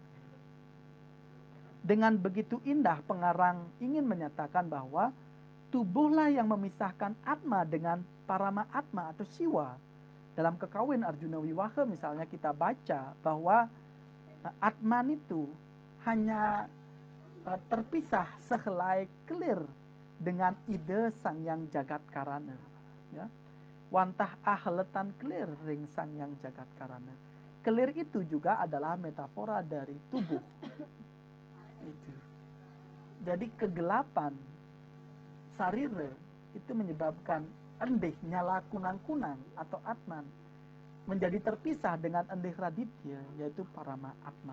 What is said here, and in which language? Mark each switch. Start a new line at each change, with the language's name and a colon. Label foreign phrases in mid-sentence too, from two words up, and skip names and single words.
Indonesian: Dengan begitu indah pengarang ingin menyatakan bahwa tubuhlah yang memisahkan atma dengan parama atma atau siwa. Dalam Kekawin Arjuna Wiwaha misalnya kita baca bahwa atman itu hanya terpisah sehelai kelir dengan ide Sang Hyang Jagat Karana, ya.
Balinese: wantah ahletan kelir ring sang yang jagat karana.
Indonesian: Kelir itu juga adalah metafora dari tubuh. Itu. Jadi kegelapan sarire itu menyebabkan endih nyala kunang-kunang atau atman menjadi terpisah dengan endih raditya, yaitu parama atman.